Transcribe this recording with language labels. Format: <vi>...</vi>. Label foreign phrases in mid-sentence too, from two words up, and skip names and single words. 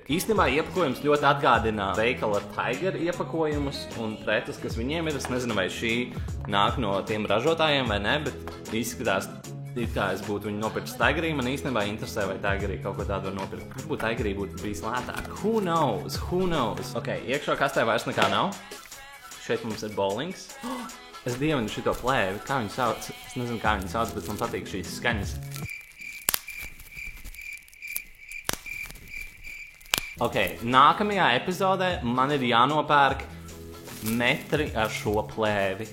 <lv>Īstenībā iepakojums ļoti atgādina veikala Tiger iepakojumus un preces, kas viņiem ir. Es nezinu, vai šī nāk no tiem ražotājiem vai ne, bet izskatās it kā es būtu viņu nopirkt Tigerī. Man īstenībā interesē, vai Tigerī kaut ko tādu var nopirkt. Varbūt Tigerī būtu bijis lētāk.</lv> <en>Who knows? Who knows?</en> <lv>Ok, iekšā kastē vairs nekā nav. Šeit mums ir bowlings. Es dievinu šito plēvi. Kā viņu sauc? Es nezinu, kā viņu sauc, bet man patīk šīs skaņas. Ok, nākamajā epizodē man ir jānopērk metri ar šo plēvi.</lv>